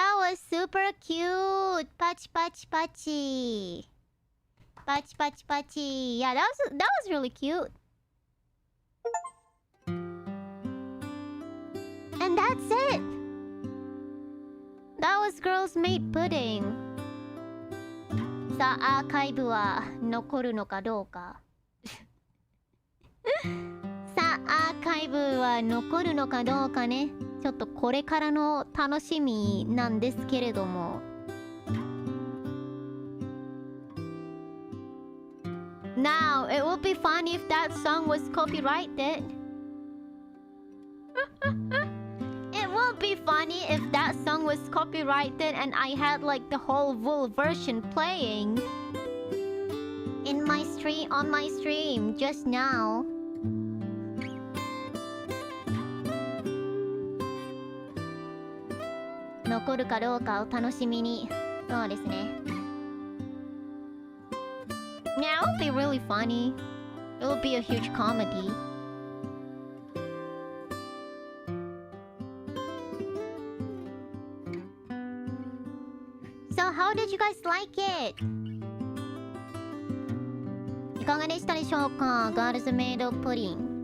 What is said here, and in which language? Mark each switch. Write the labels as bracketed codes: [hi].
[en] was super cute. Pachi pachi pachi. Pachi pachi pachi. Yeah, that was really cute. And that's it. That was Girls Made Pudding. [ja] さあ、アーカイブは残るのかどうか。さあ、アーカイブは残るのかどうかね。ちょっとこれからの楽しみなんですけれども。 [en] Now, it would be funny if that song was copyrighted. It would be funny if that song was copyrighted and I had like the whole full version playing in my stream, on my stream just now. [ja] No 残るかどうかを楽しみに。そうですね。 [en] Yeah, it would be really funny. It would be a huge comedy. So, how did you guys like it? [ja] いかがでしたでしょうか Girls Made Pudding.